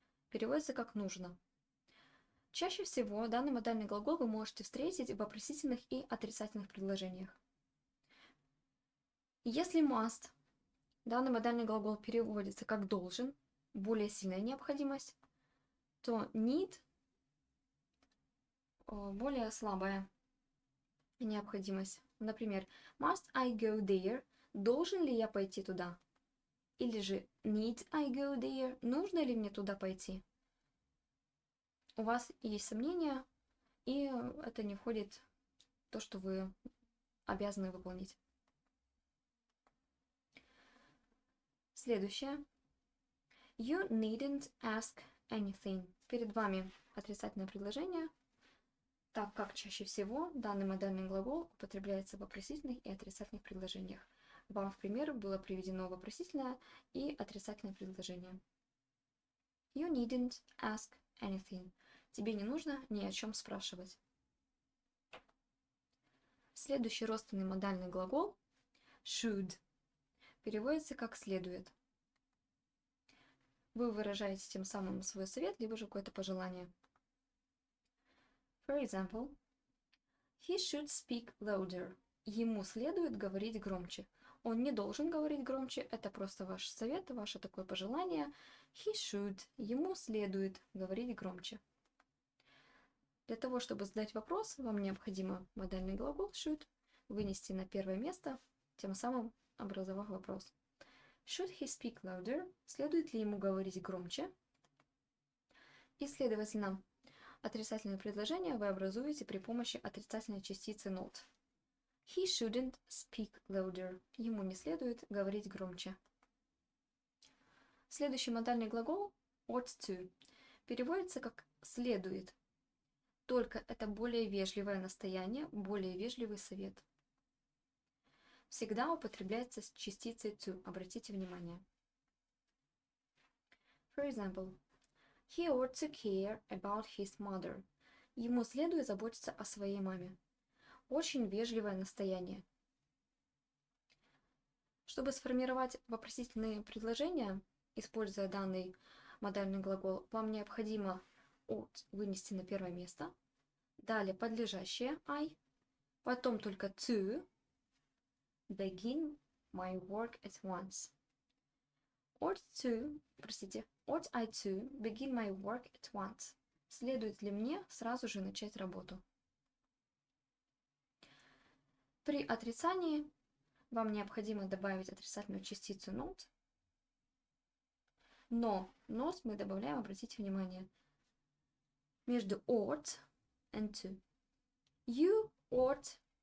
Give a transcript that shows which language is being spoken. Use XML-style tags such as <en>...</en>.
<ru>Переводится как нужно. Чаще всего данный модальный глагол вы можете встретить в вопросительных и отрицательных предложениях. Если must, данный модальный глагол переводится как должен, более сильная необходимость, то need более слабая необходимость.</ru> <en>Например, must I go there?</en> <ru>Должен ли я пойти туда?</ru> <en>Или же need I go there?</en> <ru>Нужно ли мне туда пойти? У вас есть сомнения, и это не входит в то, что вы обязаны выполнить. Следующее.</ru> <en>You needn't ask anything.</en> <ru>Перед вами отрицательное предложение, так как чаще всего данный модальный глагол употребляется в вопросительных и отрицательных предложениях. Вам в пример было приведено вопросительное и отрицательное предложение.</ru> <en>You needn't ask anything.</en> <ru>Тебе не нужно ни о чем спрашивать. Следующий родственный модальный глагол should переводится как следует. Вы выражаете тем самым свой совет, либо же какое-то пожелание.</ru> <en>For example, he should speak louder.</en> <ru>Ему следует говорить громче. Он не должен говорить громче, это просто ваш совет, ваше такое пожелание.</ru> <en>He should.</en> <ru>Ему следует говорить громче. Для того, чтобы задать вопрос, вам необходимо модальный глагол should вынести на первое место, тем самым образовав вопрос.</ru> <en>Should he speak louder?</en> <ru>Следует ли ему говорить громче? И, следовательно, отрицательное предложение вы образуете при помощи отрицательной частицы not.</ru> <en>He shouldn't speak louder.</en> <ru>Ему не следует говорить громче. Следующий модальный глагол ought to переводится как следует. Только это более вежливое настояние, более вежливый совет. Всегда употребляется с частицей to. Обратите внимание.</ru> <en>For example, he ought to care about his mother.</en> <ru>Ему следует заботиться о своей маме. Очень вежливое настояние. Чтобы сформировать вопросительные предложения, используя данный модальный глагол, вам необходимо ought вынести на первое место, далее подлежащее I, потом только to,</ru> <en>begin my work at once. Ought I to begin my work at once?</en> <ru>Следует ли мне сразу же начать работу? При отрицании вам необходимо добавить отрицательную частицу not, но not мы добавляем, обратите внимание, между</ru> <en>ought and to. You ought</en>